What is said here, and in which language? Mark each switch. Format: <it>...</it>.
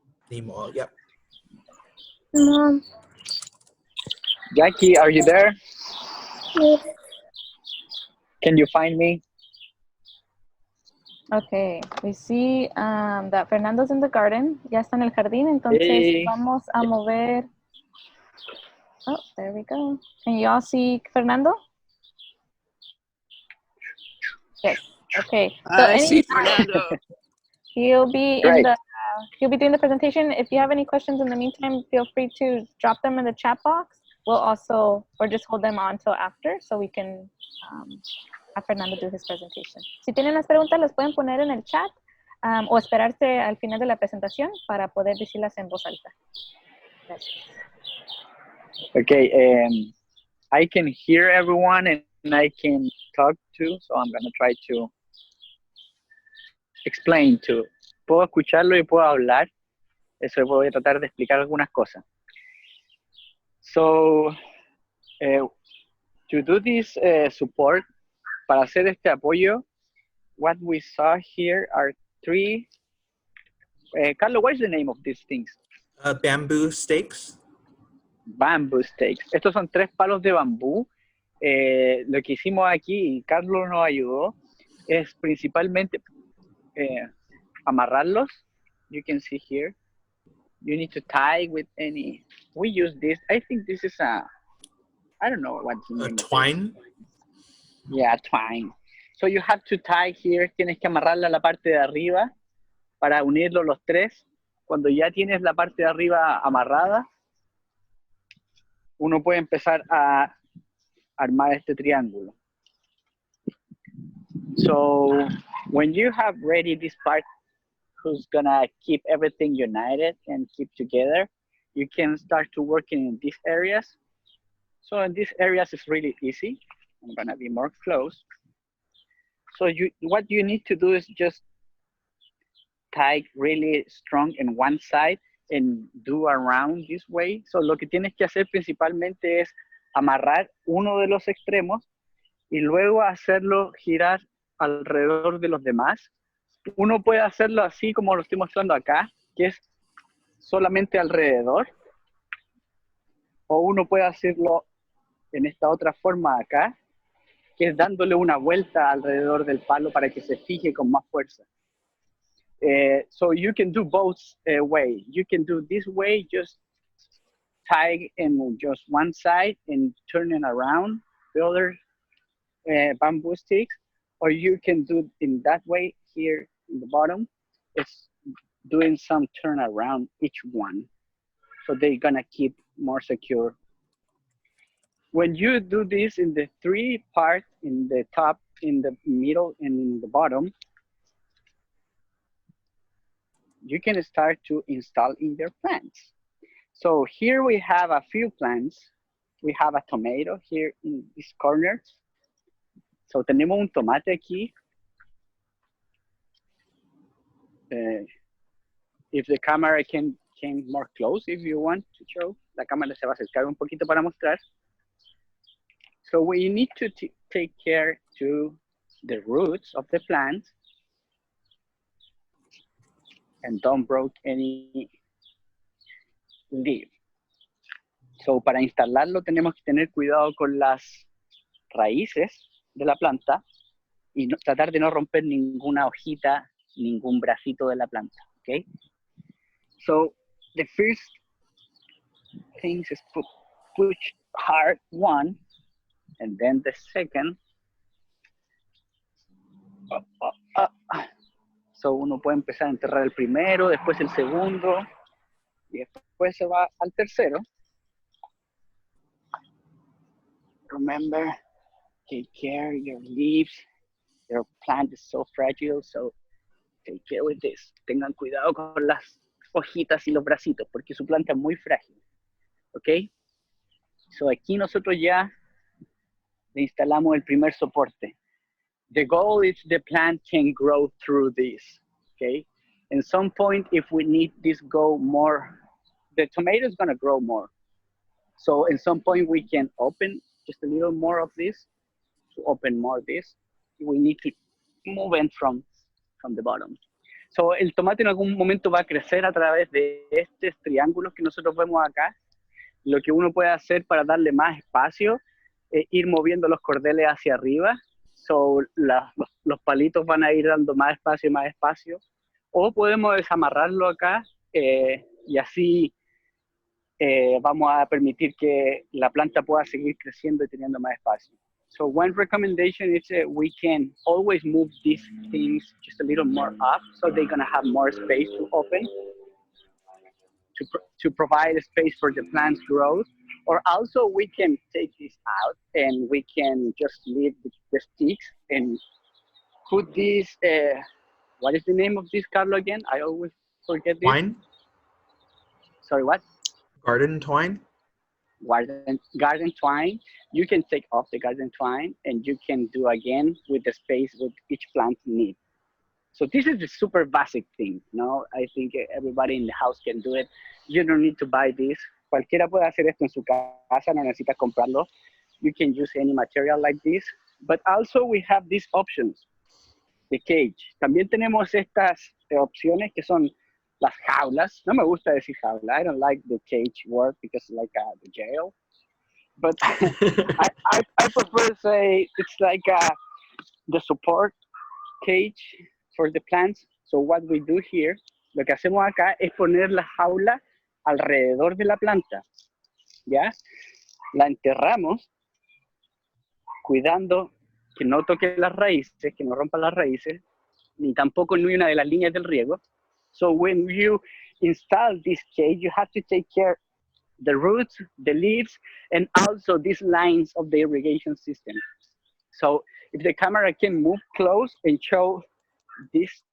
<en>Neem oil, yep. Jackie, are you there? Can you find me? Okay, we see that Fernando's in the garden.</en> <es>Ya está en el jardín, entonces vamos a mover.</es> <en>Oh, there we go. Can you all see Fernando? Yes. Okay. So I see Fernando. He'll be in the. He'll be doing the presentation. If you have any questions in the meantime, feel free to drop them in the chat box. We'll also, or just hold them on until after, so we can have Fernando do his presentation.</en> <es>Si tienen las preguntas, las pueden poner en el chat o esperarse al final de la presentación para poder decirlas en voz alta. Gracias.</es> <en>Okay, I can hear everyone and I can talk too, so I'm going to try to explain too.</en> <es>Puedo escucharlo y puedo hablar, eso voy a tratar de explicar algunas cosas.</es> <en>So, to do this support,</en> <es>para hacer este apoyo,</es> <en>what we saw here are three, Carlos, what is the name of these things? Bamboo stakes. Bamboo stakes.</en> <es>Estos son 3 palos de bambú. Lo que hicimos aquí, y Carlos nos ayudó, es principalmente amarrarlos.</es> <en>You can see here. You need to tie with any. We use this. I think this is a. I don't know what's the name. Twine. Yeah, twine. So you have to tie here.</en> <es>Tienes que amarrarla a la parte de arriba para unirlos los 3. Cuando ya tienes la parte de arriba amarrada, uno puede empezar a armar este triángulo.</es> <en>So when you have ready this part, who's gonna keep everything united and keep together, you can start to work in these areas. So in these areas, it's really easy. I'm gonna be more close. So what you need to do is just tie really strong in one side and do around this way.</en> <es>So lo que tienes que hacer principalmente es amarrar uno de los extremos y luego hacerlo girar alrededor de los demás. Uno puede hacerlo así como lo estoy mostrando acá, que es solamente alrededor, o uno puede hacerlo en esta otra forma acá, que es dándole una vuelta alrededor del palo para que se fije con más fuerza.</es> <en>So you can do both way. You can do this way, just tie in just one side and turning around the other bamboo sticks, or you can do in that way here in the bottom. It's doing some turn around each one, so they're gonna keep more secure. When you do this in the three parts, in the top, in the middle, and in the bottom, you can start to install in your plants. So here we have a few plants. We have a tomato here in this corner.</en> <es>So tenemos un tomate aquí.</es> <en>If the camera can more close, if you want to show,</en> <es>la cámara se va a acercar un poquito para mostrar.</es> <en>So we need to take care to the roots of the plant and don't break any leaf.</en> <es>So para instalarlo tenemos que tener cuidado con las raíces de la planta y tratar de no romper ninguna hojita, ningún bracito de la planta, okay?</es> <en>So the first thing is push hard one, and then the second.</en> <es>So uno puede empezar a enterrar el primero, después el segundo, y después se va al tercero. Remember, take care of your leaves. Your plant is so fragile, so take care with this. Tengan cuidado con las hojitas y los bracitos, porque su planta es muy frágil. ¿Ok? So aquí nosotros ya le instalamos el primer soporte.</es> <en>The goal is the plant can grow through this, okay? At some point, if we need this go more, the tomato is gonna grow more. So at some point we can open just a little more of this, to open more of this. We need to move in from the bottom.</en> <es>So el tomate en algún momento va a crecer a través de estos triángulos que nosotros vemos acá. Lo que uno puede hacer para darle más espacio es ir moviendo los cordeles hacia arriba. So, los palitos van a ir dando más espacio y más espacio. O podemos desamarrarlo acá y así vamos a permitir que la planta pueda seguir creciendo y teniendo más espacio.</es> <en>So one recommendation is we can always move these things just a little more up so they're going to have more space to open, to provide a space for the plant's growth. Or also we can take this out and we can just leave the sticks and put this, what is the name of this, Carlo, again? I always forget this. Twine? Sorry, what? Garden twine? Garden twine. You can take off the garden twine and you can do again with the space with each plant need. So this is the super basic thing, no? I think everybody in the house can do it. You don't need to buy this.</en> <es>Cualquiera puede hacer esto en su casa, no necesitas comprarlo.</es> <en>You can use any material like this. But also we have these options. The cage.</en> <es>También tenemos estas opciones que son las jaulas. No me gusta decir jaula.</es> <en>I don't like the cage word because it's like the jail. But I prefer to say it's like the support cage for the plants. So what we do here,</en> <es>lo que hacemos acá es poner la jaula alrededor de la planta, ¿ya? La enterramos cuidando que no toque las raíces, que no rompa las raíces, ni tampoco ni una de las líneas del riego.</es> <en>So when you install this cage, you have to take care the roots, the leaves, and also these lines of the irrigation system. So if the camera can move close and show this.</en>